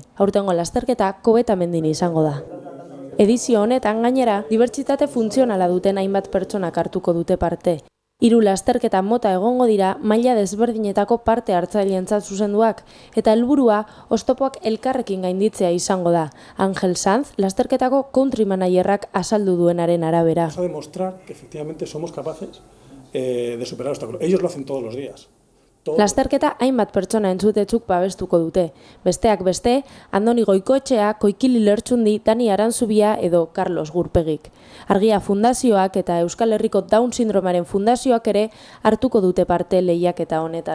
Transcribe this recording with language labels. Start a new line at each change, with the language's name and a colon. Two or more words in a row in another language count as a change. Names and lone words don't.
Basque: Aurtengo lasterketa Kobetamendin izango da. Edizio honetan gainera, dibertsitate funtzionala duten hainbat pertsonak hartuko dute parte. 3 lasterketa mota egongo dira maila desberdinetako parte hartzaileentzat zuzenduak, eta helburua oztopoak elkarrekin gainditzea izango da. Ángel Sanz, lasterketako
English: country managerrak
Basque: azaldu duenaren arabera.
Spanish: Vamos a demostrar que efectivamente somos capaces de superar obstáculos. Ellos lo hacen todos los días.
Basque: Lasterketa hainbat pertsona entzutetzuk babestuko dute. Besteak beste, Andoni Goikoetxea, Koikili Lertxundi, Dani Aranzubia edo Carlos Gurpegik. Argia Fundazioak eta Euskal Herriko Down Sindromaren Fundazioak ere hartuko dute parte lehiaketa honetan.